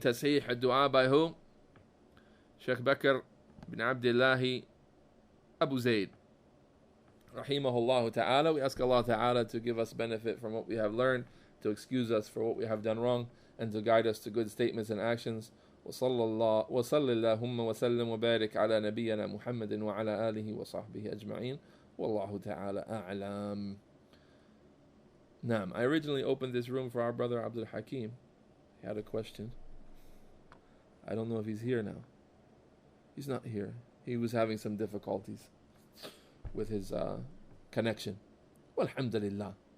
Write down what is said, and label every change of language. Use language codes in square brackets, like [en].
[en] Tashih ad-Du'a by who? Sheikh Bakr bin Abdullah Abu Zayd, rahimahullah ta'ala. We ask Allah Ta'ala to give us benefit from what we have learned, to excuse us for what we have done wrong, and to guide us to good statements and actions. [ar] وصلى اللهم وسلم وبارك على نبينا محمد وعلى آله وصحبه أجمعين والله تعالى أعلم. Naam. [en] I originally opened this room for our brother Abdul Hakim. He had a question. I don't know if he's here now. He's not here. He was having some difficulties with his connection. Walhamdulillah.